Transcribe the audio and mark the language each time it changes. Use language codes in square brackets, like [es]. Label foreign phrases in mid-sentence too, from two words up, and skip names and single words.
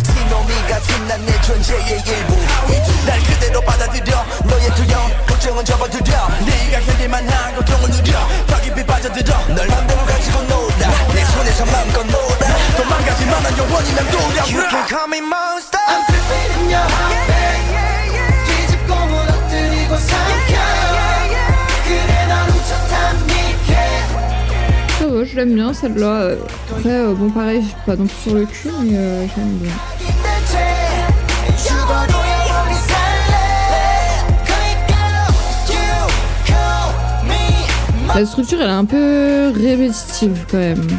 [ko] 티노미 같은 난 내 존재의 일부 날 그대로 받아들여 너의 두려움 걱정은 접어들여 네가 견딜만한 고통을 누려 더 깊이 빠져들어 널 맘대로 가지고 놀아 내 손에서 마음껏 놀아 도망가지만 난 영원히 난 두려워 [en] You can call me monster I'm creeping in your heart babe [ko] 뒤집고 무너뜨리고 삼켜 [fr] Ça va, je l'aime bien celle-là. Après, bon pareil, je suis pas non plus sur le cul, mais j'aime bien. La structure, elle est un peu répétitive quand même.